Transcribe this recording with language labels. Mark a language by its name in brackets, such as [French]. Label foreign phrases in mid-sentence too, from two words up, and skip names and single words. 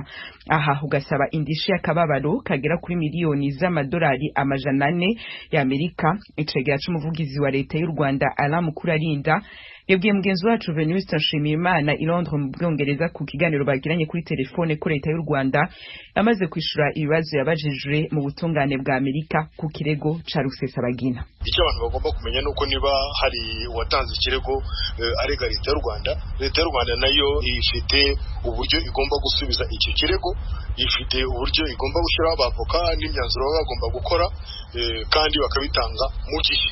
[Rundi] Aha ugasaba indishi y'akababaro kagera kuri miliyoni z'amadolari amajana 4 ya Amerika. Icegera c'umuvugizi wa leta y'u Rwanda Alain Mukurarinda yabwiye mugenzi wacu Venuste Nshimiyimana i Londres mu Bwongereza ku kiganiro bagiranye kuri telefone ko leta y'u Rwanda yamaze kwishura ibibazo yabajijwe mu butungane bwa Amerika ku kirego ca Rusesabagina. [Kinyarwanda] Icyo abantu bagomba kumenya nuko niba hari watanze ikirego arega leta y'u Rwanda, leta y'u Rwanda nayo ifite uburyo igomba gusubiza icyo kirego, ifite uburyo igomba gushyiraho abavoka n'imyanzuro baba bagomba gukora kandi bakabitanga mu gihe.